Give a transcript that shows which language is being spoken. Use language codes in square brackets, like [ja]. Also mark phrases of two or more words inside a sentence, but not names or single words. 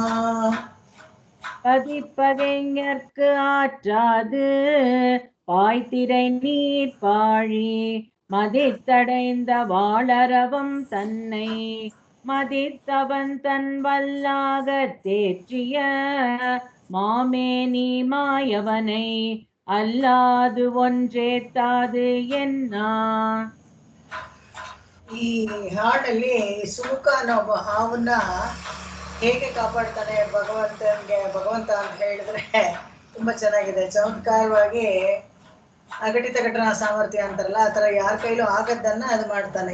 [ta] பதிப்பகைஞர்க்கு ஆற்றாது, பாய்திரை நீர் பாழி, மதித்தடைந்த வாழறவம் தன்னை, மதித்தவன் தன் வல்லாகத் தேற்றிய, மாமேனி மாயவனை, அல்லாது ஒன்றேத்தாது என்னா. [kn] ಈ ಹಾಡಲ್ಲಿ ಸುಮುಖ ಅನ್ನೋ ಒಬ್ಬ ಹಾವನ್ನ ಹೇಗೆ ಕಾಪಾಡ್ತಾನೆ ಭಗವಂತ ಅಂತ ಹೇಳಿದ್ರೆ ತುಂಬಾ ಚೆನ್ನಾಗಿದೆ. ಚಮತ್ಕಾರವಾಗಿ ಅಘಟಿತ ಘಟನಾ ಸಾಮರ್ಥ್ಯ ಅಂತಾರಲ್ಲ, ಆ ಥರ ಯಾರ ಕೈಲೂ ಆಗದ್ದನ್ನ ಅದು ಮಾಡ್ತಾನೆ.